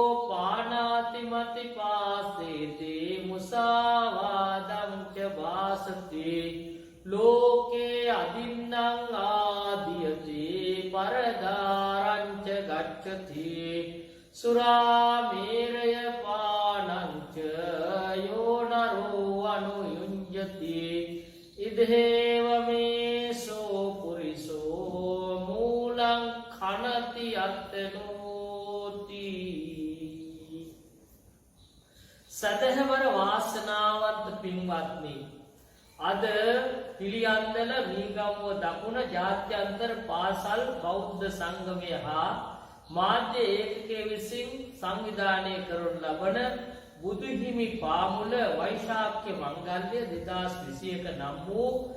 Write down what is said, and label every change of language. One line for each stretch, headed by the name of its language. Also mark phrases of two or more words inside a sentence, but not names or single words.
Pali: පානාති මති පාසේති මුසාවාදං ච වාසති ලෝකේ අදින්නං ආදියති පරදාරං ච ගච්ඡති සුරාමේරය පානං ච යෝ නරෝ අනුයුඤ්ජති ඉදේව මේසෝ පුරිසෝ මූලං khනති අත්තනෝති
Sinhala: සදහවර වාසනාවන්ත පින්වත්නි අද පිළියන්දල මීගම්ව දකුණ ජාත්‍යන්තර පාසල් බෞද්ධ සංගමය හා මාධ්‍ය ඒකකයේ විසින් සංවිධානය කරනු ලබන බුදුහිමි පාමුල වෛශාඛ්‍ය මංගල්‍ය 2021 නම් වූ